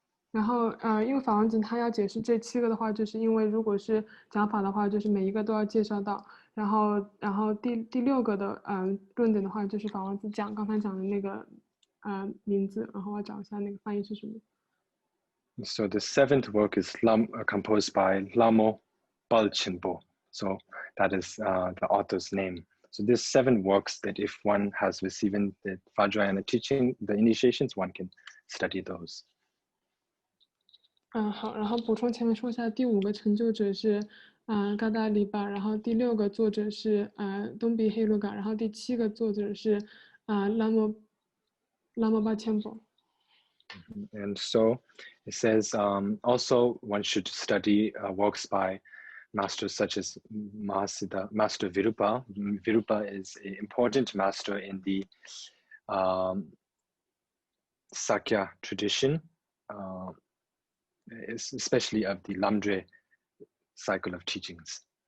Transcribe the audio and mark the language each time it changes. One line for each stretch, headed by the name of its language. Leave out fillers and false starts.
Chinese: 然后因为法王子他要解释这7个的话，就是因为如果是讲法的话，就是每一个都要介绍到。然后第6个的论点的话，就是法王子刚才讲的那个名字，然后我找一下那个翻译是什么。
English: So the 7th work is composed by Lamo Balchenpo. So that is the author's name. So there's 7 works that if one has received the Vajrayana teaching, the initiations, one can study those.
Chinese: 好，然后补充前面说一下，第5个成就者是嘎达里巴，然后第6个作者是东比黑鲁嘎，然后第7个作者是拉莫巴千波。
English: And so it says also one should study works by masters such as Master Virupa. Virupa is an important master in the Sakya tradition, especially of the Lamdre cycle of teachings.